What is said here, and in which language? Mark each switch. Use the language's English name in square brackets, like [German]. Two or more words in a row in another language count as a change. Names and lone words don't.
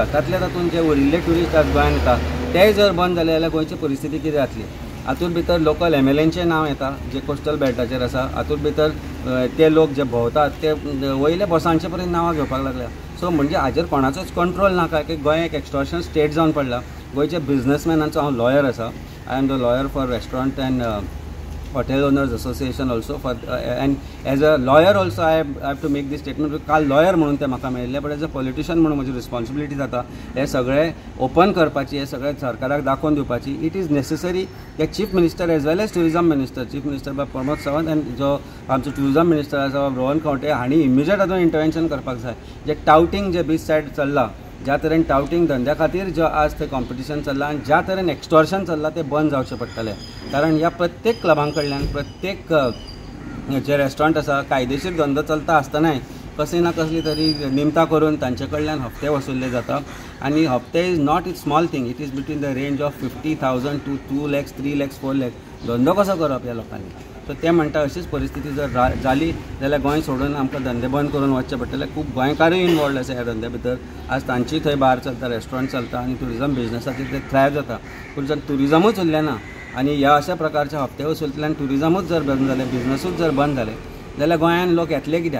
[Konkani] तातले तातूंत जे उरिल्ले ट्युरिस्ट आज गोंयांत येता तेय जर बंद जाले जाल्यार गोंयची परिस्थिती कितें जातली. हातूंत भितर लोकल MLAंचें नांव येता जे कोस्टल बेल्टाचेर आसा. हातूंत भितर ते लोक जे भोंवतात ते वयले बॉसांचे पर्यंत नांवां घेवपाक लागल्या. सो म्हणजे हाजेर कोणाचोच कंट्रोल नाका की गोंय एक एक्सटॉर्शन स्टेट जावन पडला. गोंयच्या बिझनेसमॅनांचो हांव लॉयर आसा. [English] I am the lawyer for restaurant and Hotel Owners Association also for and as a lawyer also I have to make this statement. [Konkani] काल लॉयर म्हणून ते म्हाका मेळिल्ले [English] but as a politician [Konkani] म्हणून म्हजी रिस्पॉन्सिबिलिटी जाता हे सगळे ओपन करपाची, हे सगळे सरकाराक दाखोवन दिवपाची. [English] it is necessary [Konkani] की [English] chief minister as well as tourism minister, chief minister by [Konkani] प्रमोद सावंत आनी जो आमचो [English] tourism minister [Konkani] आसा रोहन खंवटे हांणी इमिजिएट हातूंत इंटरवेंशन करपाक जाय. जे टाउटिंग जे बीच सायड चल्लां, ज्या तरेन टाउटिंग धंद्या खातीर जो आज थंय कॉम्पिटिशन चल्लां आनी ज्या तरेन एक्सटॉर्शन चल्लां ते बंद जावचें पडटलें. कारण ह्या प्रत्येक क्लबां कडल्यान, प्रत्येक जे रेस्टॉरंट आसा कायदेशीर धंदो चलता आसतनाय कसली ना कसली तरी निमतां करून तांचे कडल्यान हप्ते वसुल्ले जाता. आनी हप्ते [English] is not it small thing. It is between the range of 50,000 to 2 lakhs, 3 lakhs, 4 lakhs. [Konkani] धंदो कसो करप ह्या लोकांनी. सो ते म्हणटा अशीच परिस्थिती जर जाली जाल्यार गोंय सोडून आमकां धंदे बंद करून वचचे पडटले. खूब गोंयकारूय इनवॉल्ड आसा ह्या धंद्या भितर. आज तांची थंय बार चलता, रेस्टॉरंट चलता आनी ट्युरिजम बिझनेसाचेर ते थ्रायव जाता. पूण जर ट्युरिजमूच उरलें ना आनी ह्या अशा प्रकारच्या हप्ते वसुलींतल्यान ट्युरिजमूच जर बंद जालें, बिझनेसूच जर बंद जालें जाल्यार गोंयांत लोक येतले कित्याक.